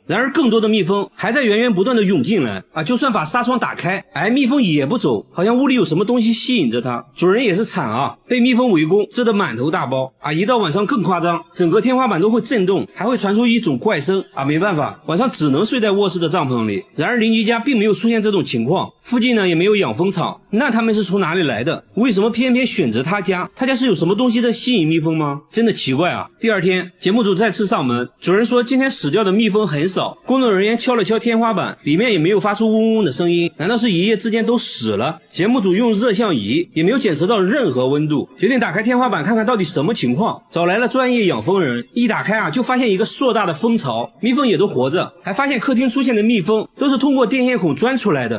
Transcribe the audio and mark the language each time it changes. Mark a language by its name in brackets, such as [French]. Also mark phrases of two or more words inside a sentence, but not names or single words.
[Chinese] 然而更多的蜜蜂還在源源不斷的湧進來就算把紗窗打開，蜜蜂也不走，好像屋裡有什麼東西吸引着它。主人也是慘啊，被蜜蜂圍攻，蛰得滿頭大包一到晚上更誇張，整個天花板都會震動，還會傳出一種怪聲沒辦法，晚上只能睡在臥室的帳篷裡。然而鄰居家並沒有出現這種情況，附近呢也沒有養蜂場，那他們是從哪裡來的？為什麼偏偏選擇他家？他家是有什麼東西在吸引蜜蜂嗎？真的奇怪啊。第二天，節目組再次上門，主人說今天死掉的蜜蜂很少，工作人員敲了敲天花板，裡面也沒有發出嗡嗡的聲音，難道是一夜之間都死了？節目組用熱像儀也沒有檢測到任何溫度，決定打開天花板看看到底什麼情況，找來了專業養蜂人，一打開就發現一個碩大的蜂巢，蜜蜂也都活着，還發现客廳出現的蜜蜂都是通過電線孔鑽出來的。